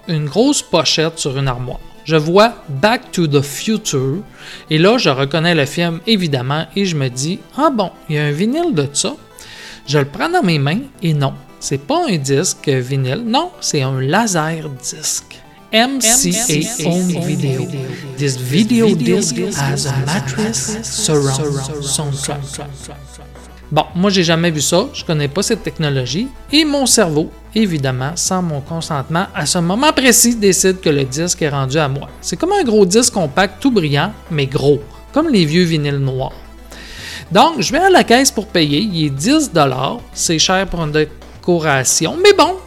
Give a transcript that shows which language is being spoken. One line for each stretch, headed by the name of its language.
French: Une grosse pochette sur une armoire. Je vois Back to the Future et là, je reconnais le film évidemment et je me dis, ah bon, il y a un vinyle de ça? Je le prends dans mes mains et non. C'est pas un disque vinyle, non, c'est un laser disque.
English: MCA Home Video. This video disc has a mattress surround soundtrack.
French: Bon, moi j'ai jamais vu ça, je connais pas cette technologie, et mon cerveau, évidemment, sans mon consentement, à ce moment précis, décide que le disque est rendu à moi. C'est comme un gros disque compact tout brillant, mais gros, comme les vieux vinyles noirs. Donc, je vais à la caisse pour payer, il est 10$, c'est cher pour un décoration, mais bon,